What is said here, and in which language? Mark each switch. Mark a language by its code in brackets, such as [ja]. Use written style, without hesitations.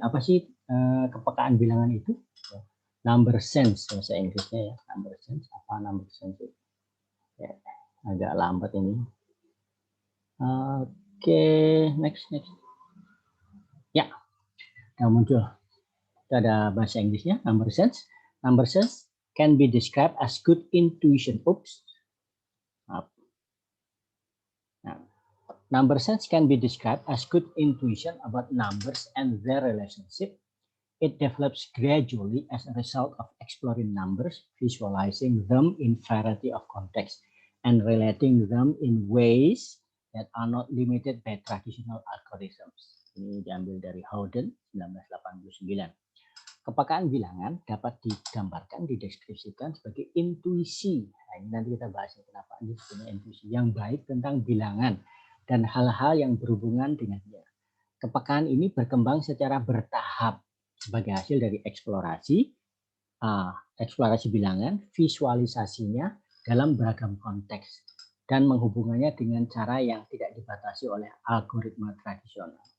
[id] Apa sih kepekaan bilangan itu? Number sense bahasa Inggrisnya ya. Number sense, apa number sense itu? Ya, agak lambat ini. Oke, next. Ya, yang muncul. Itu ada bahasa Inggrisnya, number sense. [en] Number sense can be described as good intuition. Number sense can be described as good intuition about numbers and their relationship. It develops gradually as a result of exploring numbers, visualizing them in variety of contexts, and relating them in ways that are not limited by traditional algorithms. [id] Ini diambil dari Howden 1989. Kepekaan bilangan dapat digambarkan, dideskripsikan sebagai intuisi. Nah, ini nanti kita bahas kenapa ini sebenarnya intuisi yang baik tentang bilangan dan hal-hal yang berhubungan dengannya. Kepekaan ini berkembang secara bertahap sebagai hasil dari eksplorasi bilangan, visualisasinya dalam beragam konteks, dan menghubungannya dengan cara yang tidak dibatasi oleh algoritma tradisional.